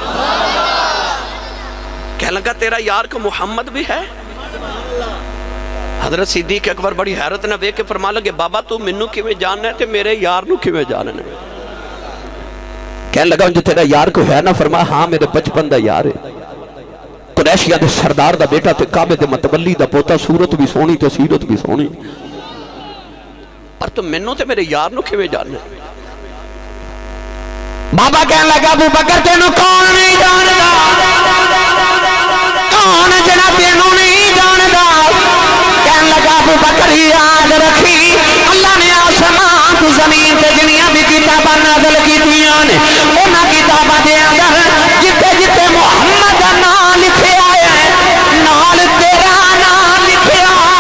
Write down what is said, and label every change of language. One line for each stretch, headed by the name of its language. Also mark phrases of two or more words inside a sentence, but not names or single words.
Punjabi: کہنے لگا تیرا یار کو محمد بھی ہے؟ حضرت صدیق اکبر بڑی حیرت نہ ویکھ کے فرما لگے بابا تو منو کیویں جاننا ہے تے میرے یار نو کیویں جاننا ہے؟ کہنے لگا جو تیرا یار کو ہے نا؟ فرما ہاں میرے بچپن دا یار ہے، قریشیہ دے سردار دا بیٹا تے کعبے دے متولی دا پوتا، صورت بھی سونی تے سیرت بھی سونی، پر تو منو تے میرے یار نو کیویں جاننا ہے؟ بابا کہنے لگا ابو بکر تینوں کون نہیں جاندا؟ کون جنا تینوں نہیں جاندا؟ کہنے لگا ابو بکر یاد رکھی اللہ نے آسمان تو زمین تے جنیاں بھی کتاباں نازل کیتیاں نے، انہاں کتاباں دے اندر جتے جتے محمد دا نام لکھیا ہے نال تیرا نام لکھیا،